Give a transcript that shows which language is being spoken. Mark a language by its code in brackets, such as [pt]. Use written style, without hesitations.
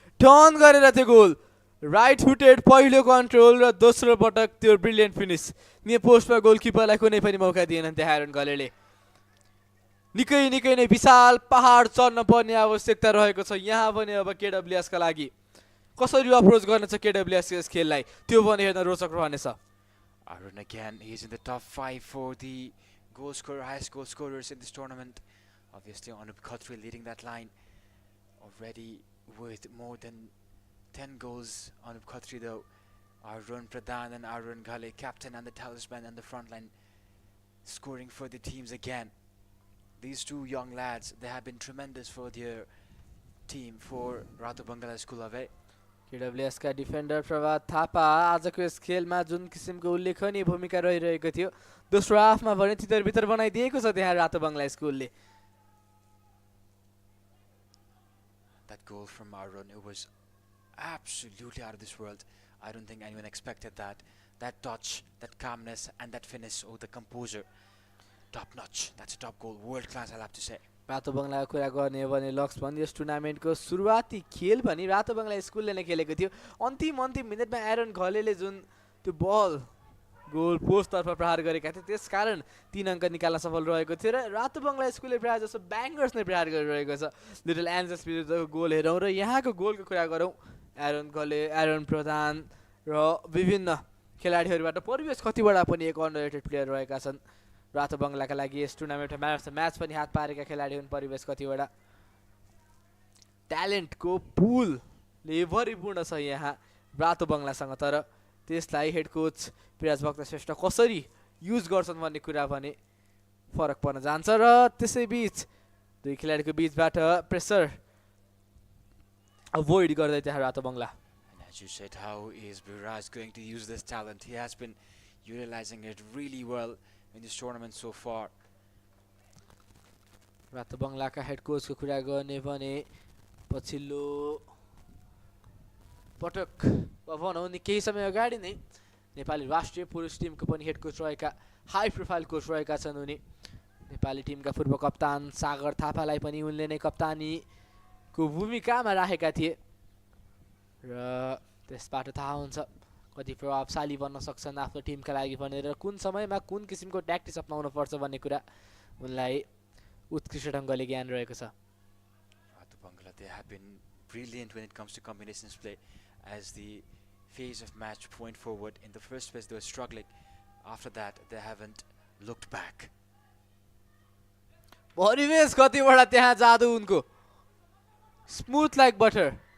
[ne] Turn गरेर त्यो goal right footed पहिलो कन्ट्रोल र दोस्रो पटक त्यो ब्रिलियन्ट फिनिस। नियो पोस्टमा गोलकिपरलाई कुनै पनि मौका दिएनन् त्यहाँ आरोन खलेले। निकै नै विशाल पहाड चढ्न पर्ने आवश्यकता रहेको छ यहाँ पनि अब केडब्ल्युएस का लागि। कसरी अप्रोच गर्न छ केडब्ल्युएस यस खेललाई त्यो पनि हेर्न रोचक रहनेछ। [en] Arun again, he's in the top 5 for the highest goal scorers in this tournament. Obviously Anup Khatri leading that line already with more than 10 goals. Anup Khatri though, Arun Pradhan and Arun Ghale, captain and the talisman and the front line, scoring for the teams again. These two young lads, they have been tremendous for their team for Rato Bangla School of A. [ne] केडब्ल्युएस का defender प्रभात थापा आजको यस खेलमा जुन किसिमको उल्लेखनीय भूमिका रहिरहेको थियो दोस्रो हाफमा भने तितरबितर बनाइदिएको छ त्यहाँ रातो बङ्गला स्कुलले। [en] That goal from Arun, it was absolutely out of this world. I don't think anyone expected that. That touch, that calmness and that finish, oh the composure. Top notch. That's a top goal. World class, I'll have to say. [ne] रातो बङ्गलाको कुरा गर्ने हो भने lux पनि यस टुर्नामेन्टको सुरुवाती खेल पनि रातो बङ्गला स्कुलले नै खेलेको थियो। अन्तिम मिनेटमा एरन घलेले जुन त्यो बल गोल पोस्टतर्फ प्रहार गरेका थिए त्यसकारण 3 अङ्क निकाल्न सफल रहेको थियो र रातो बङ्गला स्कुलले प्रायः जसो ब्याङ्गर्स नै प्रहार गरिरहेको छ। लिटल एन्जल्स विरुद्धको गोल हेरौँ र यहाँको गोलको कुरा गरौँ। एरन घले, एरन प्रधान र विभिन्न खेलाडीहरूबाट परिवेश कतिवटा पनि एक अन्डररेटेड प्लेयर रहेका छन् रातो बङ्गलाका लागि। यस टुर्नामेन्टमा म्यान अफ द म्याच पनि हात पारेका खेलाडी हुन्। परिवेश कतिवटा ट्यालेन्टको पुलले भरिपूर्ण छ यहाँ रातो बङ्गलासँग, तर त्यसलाई हेड कोच पिराज भक्त श्रेष्ठ कसरी युज गर्छन् भन्ने कुरा भने फरक पर्न जान्छ। र त्यसैबीच दुई खेलाडीको बीचबाट प्रेसर अभोइड गर्दै त्यहाँ रातो Bangla. [en] And as you said, how is Biraj going to use this talent? He has been utilizing it really well in this tournament so far. [ne] रातो बङ्गलाका हेड कोचको कुरा गर्ने भने पछिल्लो पटक भनौँ नि केही समय अगाडि नै नेपाली राष्ट्रिय पुरुष टिमको पनि हेड कोच रहेका हाई प्रोफाइल कोच रहेका छन् उनी। नेपाली टिमका पूर्व कप्तान सागर थापालाई पनि उनले नै कप्तानीको भूमिकामा राखेका थिए र त्यसबाट थाहा हुन्छ कति प्रभावशाली बन्न सक्छन् आफ्नो टिमका लागि भनेर, कुन समयमा कुन किसिमको ट्याक्टिक्स अपनाउनु पर्छ भन्ने कुरा उनलाई उत्कृष्ट ढङ्गले ज्ञान रहेको छ। [en] Rato Bangla, they have been brilliant when it comes to combinations play as the phase of match went forward. In the first phase they were struggling. After that they haven't looked back. [ne] परिवेश कतिवटा त्यहाँ जादु उनको [en] Smooth like butter.